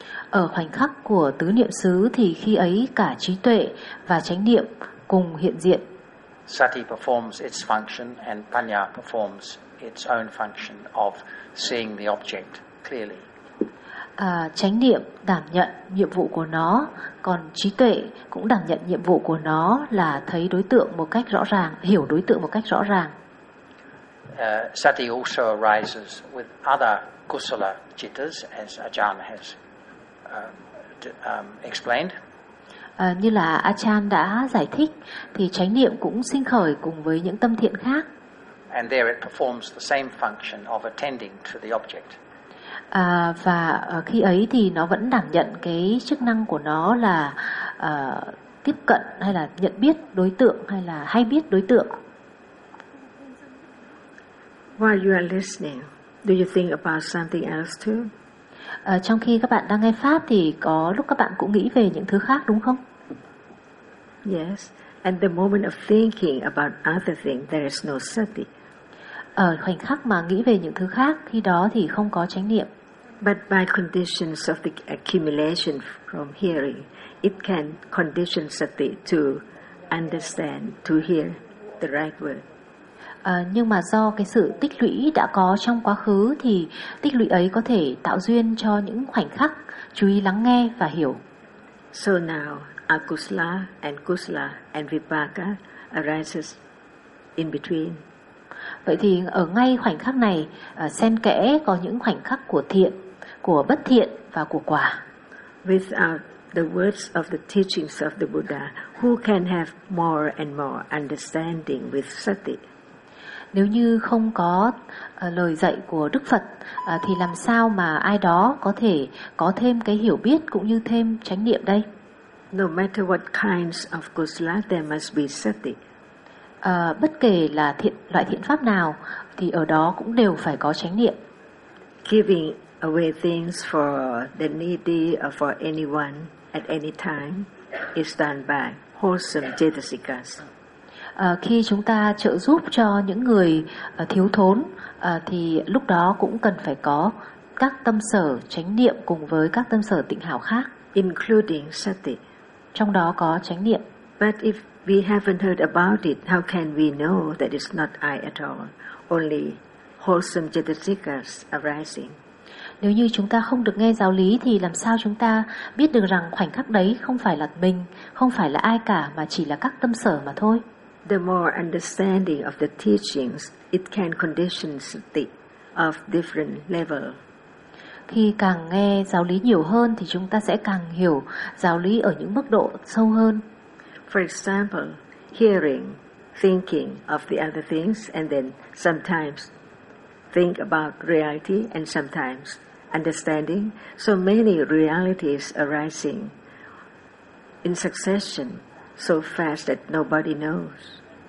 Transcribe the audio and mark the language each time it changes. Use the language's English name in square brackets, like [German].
[Vietnamese] Ở khoảnh khắc của tứ niệm xứ thì khi ấy cả trí tuệ và chánh niệm cùng hiện diện. [English] Sati performs its function and panya performs its own function of seeing the object clearly. [Vietnamese] Chánh niệm đảm nhận nhiệm vụ của nó, còn trí tuệ cũng đảm nhận nhiệm vụ của nó là thấy đối tượng một cách rõ ràng, hiểu đối tượng một cách rõ ràng. [English] Sati also arises with other kusala cittas, as Ajahn has explained. [Vietnamese] Như là Ajahn đã giải thích, thì chánh niệm cũng sinh khởi cùng với những tâm thiện khác. [English] And there it performs the same function of attending to the object. [Vietnamese] Và khi ấy thì nó vẫn đảm nhận cái chức năng của nó là tiếp cận hay là nhận biết đối tượng hay là hay biết đối tượng. [English] While you are listening, do you think about something else too? [Vietnamese] Trong khi các bạn đang nghe pháp thì có lúc các bạn cũng nghĩ về những thứ khác đúng không? [English] Yes, and the moment of thinking about other things, there is no sati. [Vietnamese] Ở khoảnh khắc mà nghĩ về những thứ khác, khi đó thì không có chánh niệm. [English] But by conditions of the accumulation from hearing, it can condition sati to understand, to hear the right word. [Vietnamese] Nhưng mà do cái sự tích lũy đã có trong quá khứ thì tích lũy ấy có thể tạo duyên cho những khoảnh khắc chú ý lắng nghe và hiểu. [English] So now, akusala and kusala and vipaka arises in between. [Vietnamese] Vậy thì ở ngay khoảnh khắc này, xen kẽ có những khoảnh khắc của thiện, của bất thiện và của quả. [English] Without the words of the teachings of the Buddha, who can have more and more understanding with sati? [Vietnamese] Nếu như không có lời dạy của Đức Phật thì làm sao mà ai đó có thể có thêm cái hiểu biết cũng như thêm chánh niệm đây? [English] No matter what kinds of kusala, there must be sati. [Vietnamese] Bất kể là loại thiện pháp nào thì ở đó cũng đều phải có chánh niệm. [English] Giving away things for the needy or for anyone at any time is done by wholesome cetasikas. [Vietnamese] Khi chúng ta trợ giúp cho những người thiếu thốn thì lúc đó cũng cần phải có các tâm sở chánh niệm cùng với các tâm sở tịnh hảo khác, [English] including sati. [Vietnamese] Trong đó có chánh niệm. [English] But if we haven't heard about it, how can we know that it's not I at all, only wholesome cetasikas arising? [Vietnamese] Nếu như chúng ta không được nghe giáo lý thì làm sao chúng ta biết được rằng khoảnh khắc đấy không phải là mình, không phải là ai cả mà chỉ là các tâm sở mà thôi? [English] the more understanding of the teachings it can condition sati of different level. [Vietnamese] Khi càng nghe giáo lý nhiều hơn thì chúng ta sẽ càng hiểu giáo lý ở những mức độ sâu hơn. [English] For example, hearing, thinking of the other things and then sometimes think about reality and sometimes understanding so many realities arising in succession so fast that nobody knows.